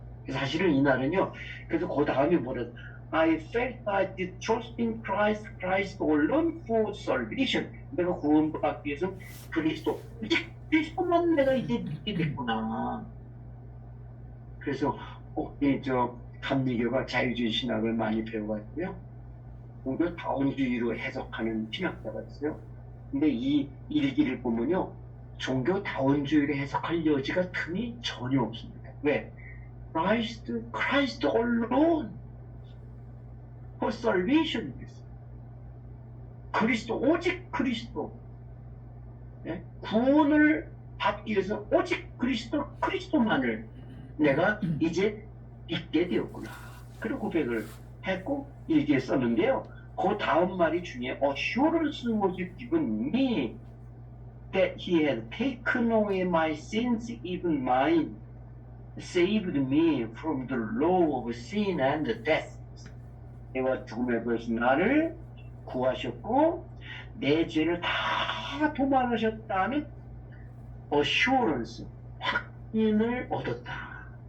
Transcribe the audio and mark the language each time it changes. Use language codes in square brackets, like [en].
[ko] 사실은 이 말은요, 그래서 그 다음에 뭐라 [en] I felt I did trust in Christ alone for salvation. [ko] 내가 구원받기 위해서 그리스도만 내가 이제 믿게 됐구나. 그래서 감리교가 자유주의 신학을 많이 배워가지고요. 오히려 다원주의로 해석하는 신학자가 있어요. 근데 이 일기를 보면요, 종교 다원주의로 해석할 여지가 틈이 전혀 없습니다. 왜? [en] Christ alone for salvation. [ko] 오직 그리스도. 네? 구원을 받기 위해서 오직 그리스도만을 내가 이제 믿게 되었구나. 그리고 고백을 했고 일기에 썼는데요. 그 다음 말이 중에 [en] assurance was given me that he had taken away my sins, even mine, saved me from the law of sin and death. [ko] 내가 죽음의 벌에서 나를 구하셨고 내 죄를 다 도말하셨다는 assurance, 확신을 얻었다.